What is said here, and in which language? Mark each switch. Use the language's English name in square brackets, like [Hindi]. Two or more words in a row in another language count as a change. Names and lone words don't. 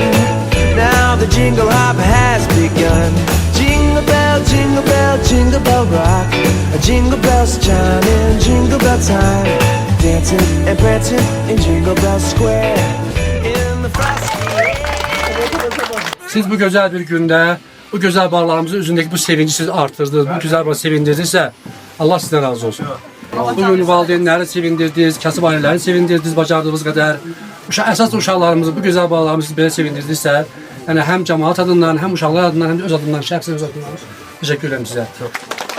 [English] Now the jingle hop has begun. Jingle bell, jingle bell, jingle bell rock, a jingle bells chiming, jingle bell time, dancing and prancing in Jingle Bell Square in the frosty air. [Turkish] Siz bu güzel bir günde bu güzel bağlarımızın üzerindeki bu sevinci siz artırdınız, bu güzel bağ sevindirdinizse Allah sizden razı olsun. [Azerbaijani] Bugün valideynləri sevindirdiniz, kasıb ailələri sevindirdiniz bacardığınız qədər. Əsas uşaqlarımızı, bu gözəl bağlarımızı belə sevindirdinizsə, yəni həm cəmaət adından, həm uşaqlar adından, həm də öz adından, şəxsən öz adından təşəkkür edirəm sizə.